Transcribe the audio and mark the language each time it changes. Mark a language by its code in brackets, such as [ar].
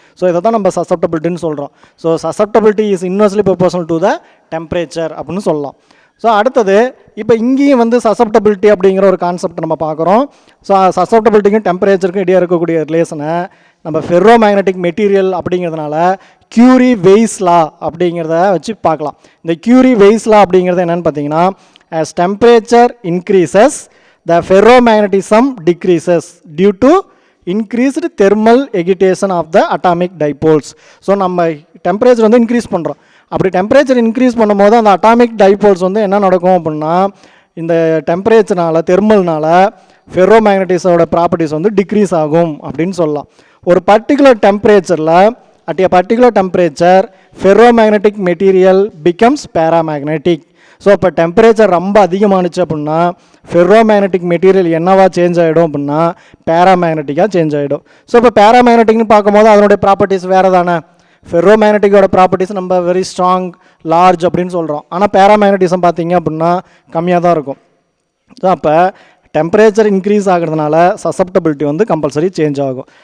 [ta] So இதை தான் நம்ம சசப்டபிலிட்டின்னு சொல்கிறோம். So susceptibility is inversely proportional to the temperature அப்படின்னு சொல்லலாம். ஸோ அடுத்தது இப்போ இங்கேயும் வந்து சசப்டபிலிட்டி அப்படிங்கிற ஒரு கான்செப்ட் நம்ம பார்க்குறோம். ஸோ சசப்டபிலிட்டிக்கும் டெம்பரேச்சருக்கும் இடையே இருக்கக்கூடிய ரிலேஷனை நம்ம ஃபெர்ரோ மேக்னெட்டிக் மெட்டீரியல் அப்படிங்கிறதுனால கியூரி வெய்ஸ் லா அப்படிங்கிறத வச்சு பார்க்கலாம். இந்த கியூரி வெய்ஸ் லா அப்படிங்கிறது என்னென்னு பார்த்தீங்கன்னா [en] as temperature increases the ferromagnetism decreases due to increased thermal agitation of the atomic dipoles. [ta] So நம்ம டெம்பரேச்சர் வந்து இன்க்ரீஸ் பண்ணுறோம். அப்படி டெம்பரேச்சர் இன்க்ரீஸ் பண்ணும்போது அந்த அட்டாமிக் டைபோல்ஸ் வந்து என்ன நடக்கும் அப்படின்னா இந்த டெம்பரேச்சர்னால தெர்மல்னால ஃபெர்ரோ மேக்னட்டிஸோட ப்ராப்பர்ட்டிஸ் வந்து டிக்ரீஸ் ஆகும் அப்படின்னு சொல்லலாம். ஒரு பர்டிகுலர் டெம்பரேச்சரில் [en] at a particular temperature ferromagnetic material becomes paramagnetic. [ta] So இப்போ டெம்பரேச்சர் ரொம்ப அதிகமானுச்சு அப்படின்னா ஃபெர்ரோமேக்னெட்டிக் மெட்டீரியல் என்னவா சேஞ்ச் ஆகிடும் அப்படின்னா பேராமேக்னெட்டிக்காக சேஞ்ச் ஆகிடும். ஸோ இப்போ பேராமேக்னெட்டிக்னு பார்க்கும்போது அதனுடைய ப்ராப்பர்ட்டிஸ் வேறு தானே. ஃபெர்ரோமேக்னெட்டிக்கோட ப்ராப்பர்ட்டிஸ் நம்ம வெரி ஸ்ட்ராங், லார்ஜ் அப்படின்னு சொல்கிறோம். ஆனால் பேராமேக்னட்டிசம் பார்த்தீங்க அப்படின்னா கம்மியாக தான் இருக்கும். ஸோ அப்போ டெம்பரேச்சர் இன்க்ரீஸ் ஆகிறதுனால சசப்டபிலிட்டி வந்து கம்பல்சரி சேஞ்ச் ஆகும்.